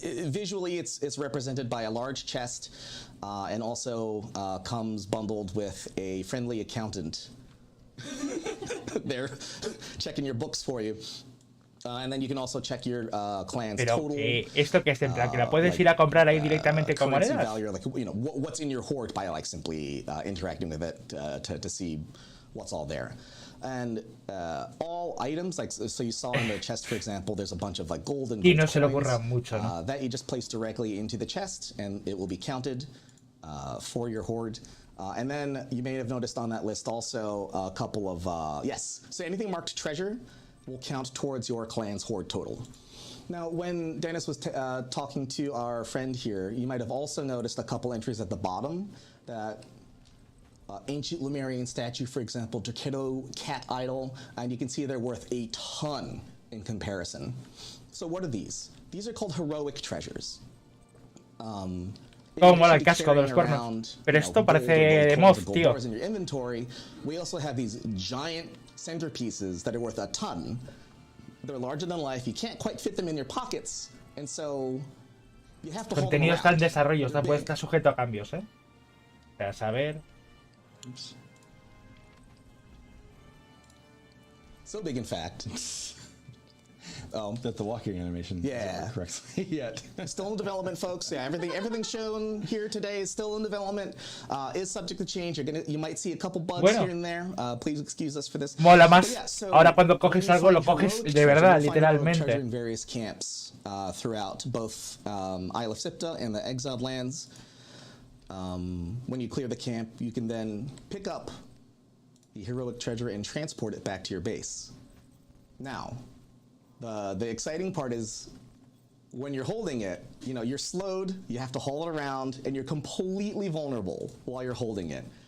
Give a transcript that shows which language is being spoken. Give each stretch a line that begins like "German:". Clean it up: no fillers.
English: Visually, it's represented by a large chest, and also comes bundled with a friendly accountant. They're checking your books for you. And then you can also check your clan's total.
Spanish: ¿Esto qué es en plan? ¿Que la puedes ir a comprar ahí directamente con monedas?
English: Value, like, you know, what's in your hoard by like simply interacting with it to see what's all there. And all items, like so you saw in the chest, for example, there's a bunch of like gold and
Spanish: y no
English: gold
Spanish: se le
English: coins,
Spanish: ocurra mucho, ¿no?
English: that you just place directly into the chest, and it will be counted for your hoard. And then you may have noticed on that list also a couple of so anything marked treasure will count towards your clan's hoard total. Now, when Dennis was talking to our friend here, you might have also noticed a couple entries at the bottom that. Ancient Lemurian statue, for example, Directo cat idol, and you can see they're worth a ton in comparison. So what are these? These are called heroic treasures.
Spanish: Como el casco de los cuernos. Pero esto parece de mod, tío.
English: In your inventory, we also have these giant centerpieces that are worth a ton. They're larger than life. You can't quite fit them in your pockets, and so you have to hold them
Spanish: Contenido está en
English: around.
Spanish: desarrollo, está sujeto a cambios, ¿eh? Para saber.
English: Oops. So big, in fact. That the walking animation Yeah. isn't correctly yet. Still in development, folks. Yeah, everything shown here today is still in development. Is subject to change. You might see a couple bugs here and there. Please excuse us for this.
Spanish: Mola más. Ahora cuando coges algo lo coges de verdad, literalmente.
English: In various camps throughout both Isle of Sipta and the Exiled Lands. When you clear the camp, you can then pick up the heroic treasure and transport it back to your base. Now, the exciting part is when you're holding it, you know, you're slowed, you have to haul it around, and you're completely vulnerable while you're holding it.